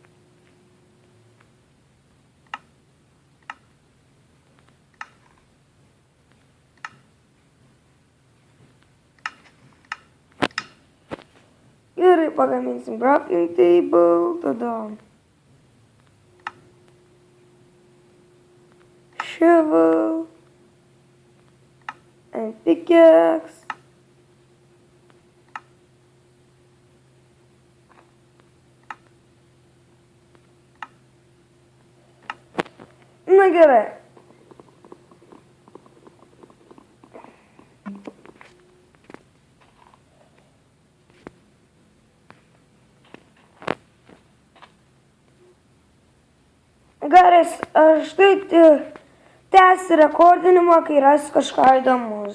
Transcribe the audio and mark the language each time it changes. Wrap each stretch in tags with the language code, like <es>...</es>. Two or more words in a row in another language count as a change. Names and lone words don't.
<lt>Gerai, pagaminsim</lt> <en>crafting table,</en> <lt>tada</lt> <en>shovel and pickaxe.</en> <lt>Gerai. Gerai, aš tai tęsiu rekordinimą, kai rasiu kažką įdomus.</lt>